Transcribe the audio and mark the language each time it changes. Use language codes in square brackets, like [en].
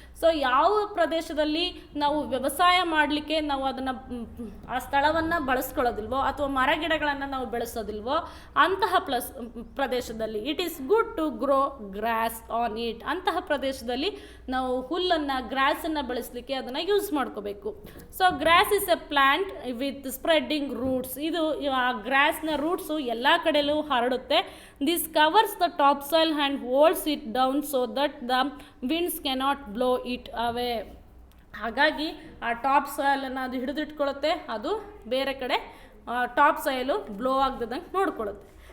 [kn] So ಯಾವ ಪ್ರದೇಶದಲ್ಲಿ ನಾವು ವ್ಯವಸಾಯ ಮಾಡಲಿಕ್ಕೆ ನಾವು ಅದನ್ನು ಆ ಸ್ಥಳವನ್ನು ಬಳಸ್ಕೊಳ್ಳೋದಿಲ್ವೋ ಅಥವಾ ಮರಗಿಡಗಳನ್ನು ನಾವು ಬೆಳೆಸೋದಿಲ್ವೋ ಅಂತಹ ಪ್ರದೇಶದಲ್ಲಿ [en] It is good to grow grass on it. [kn] ಅಂತಹ ಪ್ರದೇಶದಲ್ಲಿ ನಾವು ಹುಲ್ಲನ್ನು, ಗ್ರಾಸನ್ನು ಬೆಳೆಸಲಿಕ್ಕೆ ಅದನ್ನು ಯೂಸ್ ಮಾಡ್ಕೋಬೇಕು. [en] So grass is a plant with spreading roots. [kn] ಇದು ಆ ಗ್ರಾಸ್ನ ರೂಟ್ಸು ಎಲ್ಲ ಕಡೆಯಲ್ಲೂ ಹರಡುತ್ತೆ. [en] This covers the topsoil and holds it down so that the winds cannot blow it away. [kn] ಹಾಗಾಗಿ ಆ ಟಾಪ್ ಸಾಯಿಲನ್ನು ಅದು ಹಿಡಿದಿಟ್ಕೊಳ್ಳುತ್ತೆ, ಅದು ಬೇರೆ ಕಡೆ ಟಾಪ್ ಸಾಯಿಲು ಬ್ಲೋ ಆಗದಂಗೆ ನೋಡ್ಕೊಳ್ಳುತ್ತೆ.